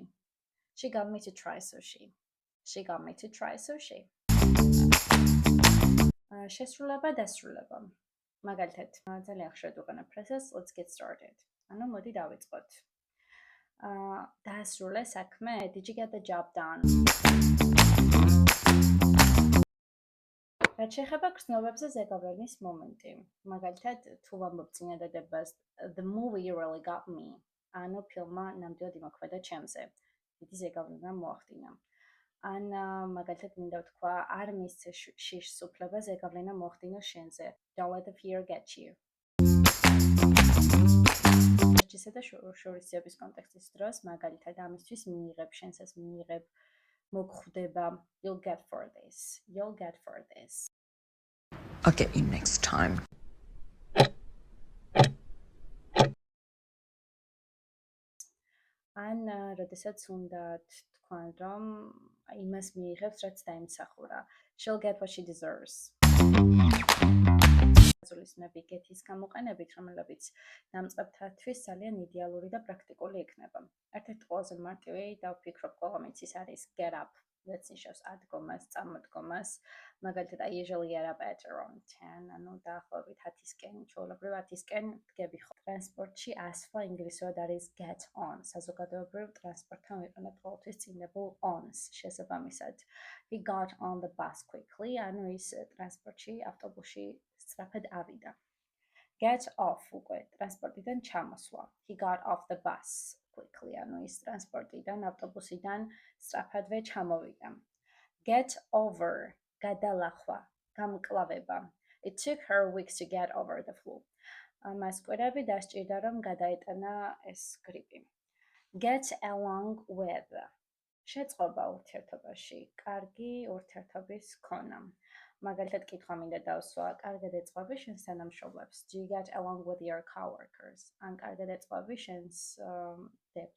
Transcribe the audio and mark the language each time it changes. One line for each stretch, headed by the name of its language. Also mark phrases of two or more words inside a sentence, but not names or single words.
English: She got me to try sushi. She got me to try sushi.
Georgian: შესრულება, დასრულება. მაგალითად, ძალიან ხშირად ვიყენებ ფრაზას
English: let's get started.
Georgian: ანუ მოდი დავიწყოთ. დაასრულე საქმე?
English: Did you get the job done?
Georgian: რაც შეეხება გრძნობებზე ზეგავლენის მომენტი. მაგალითად, თუ ვამბობ წინადადებას
English: the movie really got me.
Georgian: ანუ ფილმმა ნამდვილად იმოქმედა ჩემზე. დიდი ზეგავლენა მოახდინა. ან მაგალითად მინდა ვთქვა, არ მისცე შიშს უფლება ზეგავლენა მოახდინოს შენზე.
English: Don't let the fear get you.
Georgian: ჯიშსა და შორისძიების კონტექსტის დროს, მაგალითად, ამისთვის მიიღებ, შენსაც მიიღებ, მოგხვდება,
English: you'll get for this. You'll get for this. I'll get you next time.
Georgian: ან როდესაც უნდა თქვან, რომ იმას მიიღებს, რაც დაიმსახურა.
English: She'll get what she deserves.
Georgian: აზულისნები get-ის გამოყენებით, რომელებიც დამწყებთათვის ძალიან იდეალური და პრაქტიკული იქნება. ერთ-ერთი ყველაზე მარტივი და ვფიქრობ, ყველამ იცის არის
English: get up.
Georgian: რაც ნიშნავს ადგომას, წამოდგომას. მაგალითად,
English: I usually get up at around 10,
Georgian: ანუ დაახლოებით 10-ისკენ, ჩვეულებრივ 10-ისკენ დგები ხო. ტრანსპორტში ასვლა ინგლისურად არის
English: get on.
Georgian: საზოგადოებრივ ტრანსპორტთან ვიყენებთ ყოველთვის წინებულ on's შესაბამისად.
English: He got on the bus quickly,
Georgian: ანუ ის ტრანსპორტში, ავტობუსში სწრაფად ავიდა.
English: Get off
Georgian: უკვე ტრანსპორტიდან ჩამოსვლა.
English: He got off the bus quickly,
Georgian: ანუ ის ტრანსპორტიდან, ავტობუსიდან სწრაფადვე ჩამოვიდა.
English: Get over,
Georgian: გადალახვა, გამკლავება.
English: It took her weeks to get over the flu.
Georgian: მას კვირები დასჭირდა, რომ გადაეტანა ეს გრიპი.
English: Get along with,
Georgian: შეწყობა ურთიერთობაში, კარგი ურთიერთობის ქონა. მაგალითად, კითხვა მინდა დავსვა, კარგად ეწყობი შენს თანამშრომლებს?
English: Do you get along with your coworkers?
Georgian: ან კარგად ეწყობი შენს დებს?